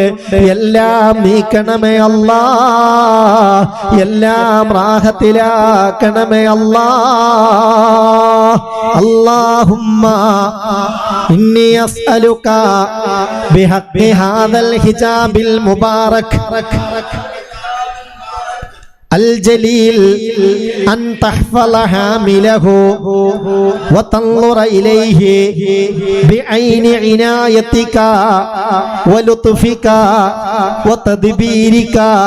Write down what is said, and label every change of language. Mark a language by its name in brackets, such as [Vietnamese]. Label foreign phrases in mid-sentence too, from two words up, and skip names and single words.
[Malayalam] എല്ലാം നീക്കണമേ അല്ലാഹ്. എല്ലാം റാഹത്തിലാക്കണമേ അല്ലാഹ്. [Arabic] اللهم إني أسألك بحق هذا الحجاب المبارك الجليل أن تحفظ حامله وتنظر إليه بعين عنايتك ولطفك وتدبيرك